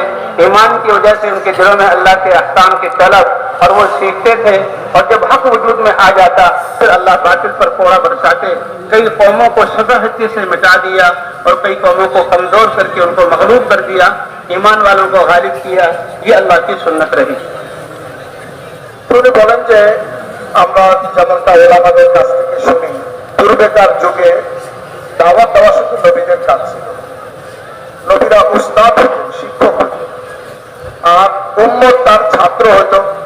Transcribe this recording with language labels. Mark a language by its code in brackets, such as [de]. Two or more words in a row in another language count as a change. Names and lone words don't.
[ur] ایمان کی وجہ سے ان کے دلوں میں اللہ کے احکام کی طلب، اور وہ سیکھتے تھے، اور جب حق وجود میں آ جاتا پھر اللہ باطل پر کوڑا برساتے۔ کئی قوموں کو سفاہتی سے مٹا دیا، اور کئی قوموں کو کمزور کر کے ان کو مغلوب کر دیا، ایمان والوں کو غالب کیا۔ یہ اللہ کی سنت رہی۔ [bn] তিনি বলেন যে আমরা যেমনটা ওলামাদের কাছ থেকে শুনি, পূর্বেকার যুগে দাওয়াত দেওয়া শুধু নবীদের কাজ ছিল। নবীরা উস্তাদ হতেন, শিক্ষক হতেন, আর উম্মত তার ছাত্র হতো।